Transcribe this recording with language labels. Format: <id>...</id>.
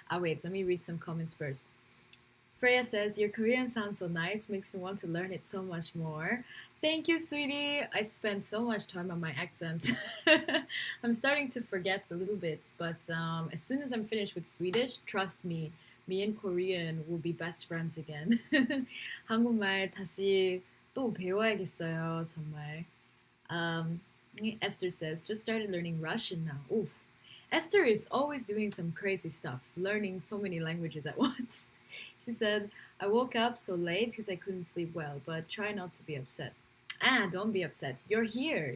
<en>Wait, let me read some comments first. Freya says, your Korean sounds so nice, makes me want to learn it so much more. Thank you, sweetie. I spend so much time on my accent. I'm starting to forget a little bit, but as soon as I'm finished with Swedish, trust me, me and Korean will be best friends again.</en> <ko>한국말 다시 또 배워야겠어요, 정말.</ko> <en>Esther says, just started learning Russian now. Oof. Esther is always doing some crazy stuff, learning so many languages at once. She said, I woke up so late because I couldn't sleep well, but try not to be upset. Don't be upset. You're here.</en>